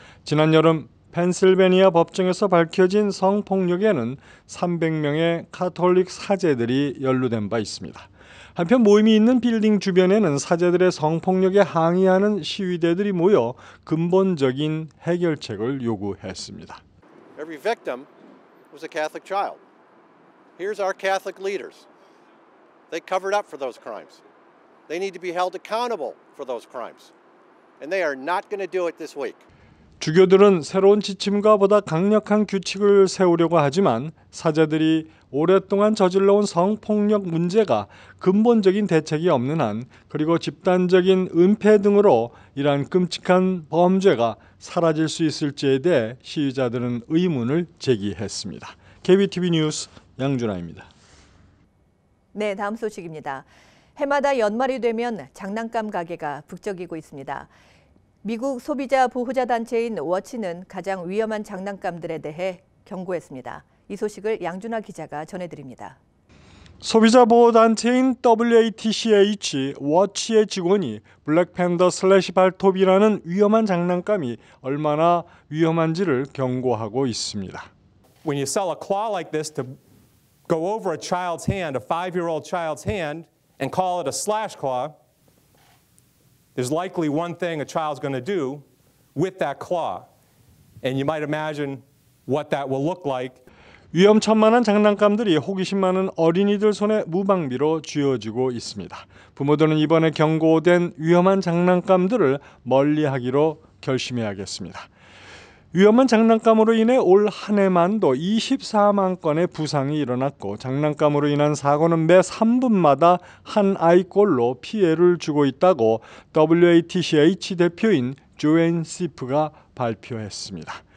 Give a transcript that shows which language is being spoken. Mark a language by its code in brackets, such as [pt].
[ko] 지난 여름 펜실베니아 법정에서 밝혀진 성폭력에는 300명의 가톨릭 사제들이 연루된 바 있습니다. 한편 모임이 있는 빌딩 주변에는 사제들의 성폭력에 항의하는 시위대들이 모여 근본적인 해결책을 요구했습니다. [en] Every victim was a Catholic child. Here's our Catholic leaders. They covered up for those crimes. They need to be held accountable for those crimes. And they are not going to do it this week. [ko] 주교들은 새로운 지침과 보다 강력한 규칙을 세우려고 하지만 사제들이 오랫동안 저질러온 성폭력 문제가 근본적인 대책이 없는 한 그리고 집단적인 은폐 등으로 이러한 끔찍한 범죄가 사라질 수 있을지에 대해 시위자들은 의문을 제기했습니다. KBTV 뉴스 양준하입니다. 네, 다음 소식입니다. 해마다 연말이 되면 장난감 가게가 북적이고 있습니다. 미국 소비자 보호자 단체인 워치는 가장 위험한 장난감들에 대해 경고했습니다. 이 소식을 양준하 기자가 전해드립니다. 소비자 보호 단체인 WATCH 워치의 직원이 블랙팬더 슬래시 발톱이라는 위험한 장난감이 얼마나 위험한지를 경고하고 있습니다. [en] When you sell a claw like this to go over a child's hand, a 5-year-old child's hand, and call it a slash claw, there's likely one thing a child's going to do with that claw. And you might imagine what that will look like. [ko] 위험천만한 장난감들이 호기심 많은 어린이들 손에 무방비로 쥐어지고 있습니다. 부모들은 이번에 경고된 위험한 장난감들을 멀리하기로 결심해야겠습니다. 위험한 장난감으로 인해 올 한 해만도 24만 건의 부상이 일어났고 장난감으로 인한 사고는 매 3분마다 한 아이꼴로 피해를 주고 있다고 WATCH 대표인 조앤 시프가 발표했습니다.